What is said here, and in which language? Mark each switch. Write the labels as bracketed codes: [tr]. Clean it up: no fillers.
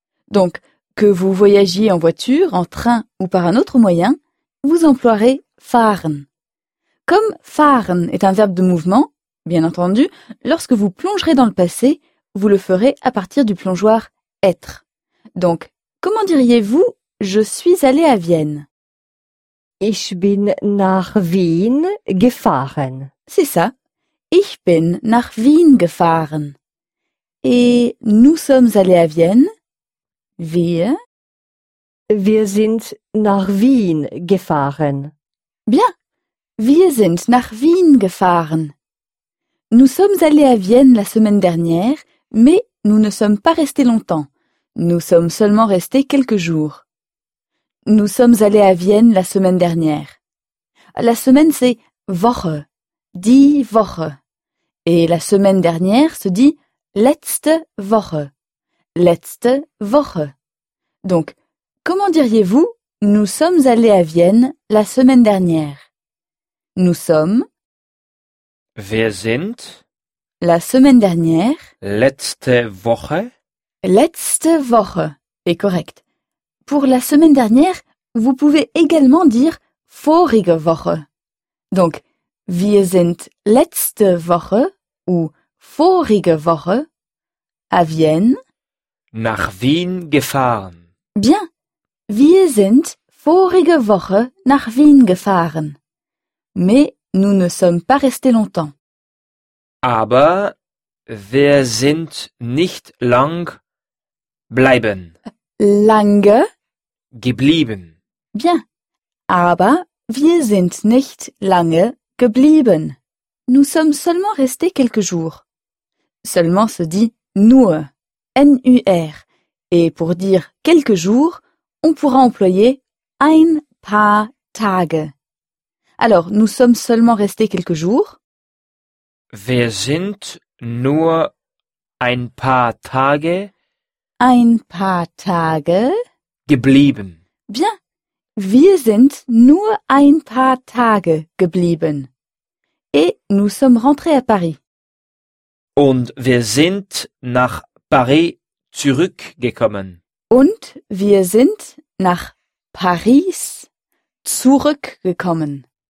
[fr] Donc, que vous voyagiez en voiture, en train ou par un autre moyen, vous emploierez fahren. Comme fahren est un verbe de mouvement, bien entendu, lorsque vous plongerez dans le passé, vous le ferez à partir du plongeoir être. Donc, comment diriez-vous « je suis allé à Vienne » ? [de] Ich bin nach Wien gefahren. [fr] C'est ça. [de] Ich bin nach Wien gefahren. [fr] Et nous sommes allés à Vienne. [de] Wir sind nach Wien gefahren. [fr] Bien. [de] Wir sind nach Wien gefahren. [fr] Nous sommes allés à Vienne la semaine dernière, mais nous ne sommes pas restés longtemps. Nous sommes seulement restés quelques jours. Nous sommes allés à Vienne la semaine dernière. La semaine, c'est Woche, die Woche. Et la semaine dernière se dit [de] letzte Woche, letzte Woche. [fr] Donc, comment diriez-vous « nous sommes allés à Vienne la semaine dernière » ? Nous sommes... [de] Wir sind... [fr] La semaine dernière... [de] Letzte Woche... Letzte Woche [fr] est correct. Pour la semaine dernière, vous pouvez également dire [de] vorige Woche. [fr] Donc, [de] wir sind letzte Woche [fr] ou [de] vorige Woche [fr] à Vienne. [de] Nach Wien gefahren. [fr] Bien. [de] Wir sind vorige Woche nach Wien gefahren. [fr] Mais nous ne sommes pas restés longtemps. [de] Aber wir sind nicht lang bleiben. Lange? Geblieben. [fr] Bien. [de] Aber wir sind nicht lange geblieben. [fr] Nous sommes seulement restés quelques jours. Seulement se dit nur, N-U-R. Et pour dire quelques jours, on pourra employer [de] ein paar Tage. [fr] Alors, nous sommes seulement restés quelques jours. [de] Wir sind nur ein paar Tage. Ein paar Tage. Geblieben. [fr] Bien. [de] Wir sind nur ein paar Tage geblieben. [fr] Et nous sommes rentrés à Paris. [de] Und wir sind nach Paris zurückgekommen. Und wir sind nach Paris zurückgekommen.